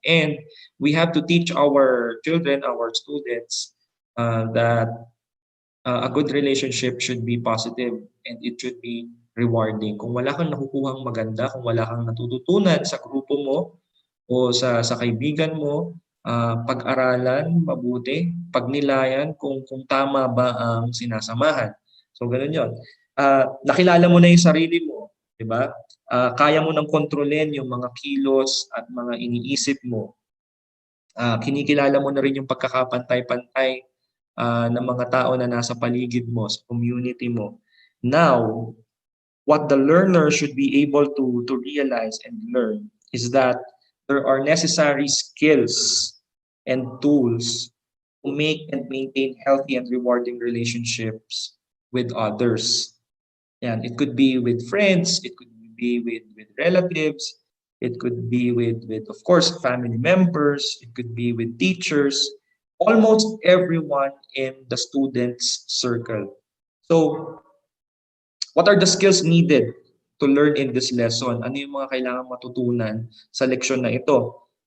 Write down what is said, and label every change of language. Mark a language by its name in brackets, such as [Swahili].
[English] And we have to teach our children, our students, that a good relationship should be positive and it should be rewarding. [Filipino] Kung wala kang nakukuhang maganda, kung wala kang natututunan sa grupo mo o sa kaibigan mo, pag-aralan mabuti, pagnilayan kung tama ba ang sinasamahan. So ganun 'yon. Nakilala mo na 'yung sarili mo, 'di ba? Kaya mo nang kontrolin 'yung mga kilos at mga iniisip mo. Kinikilala mo na rin 'yung pagkakapantay-pantay ng mga tao na nasa paligid mo, sa community mo. [English] Now, what the learner should be able to realize and learn is that there are necessary skills and tools to make and maintain healthy and rewarding relationships with others. Yan, it could be with friends, it could be with relatives, it could be with of course family members, it could be with teachers, almost everyone in the students circle. So what are the skills needed to learn in this lesson? [Filipino] Ano yung mga kailangan matutunan sa leksyon na ito?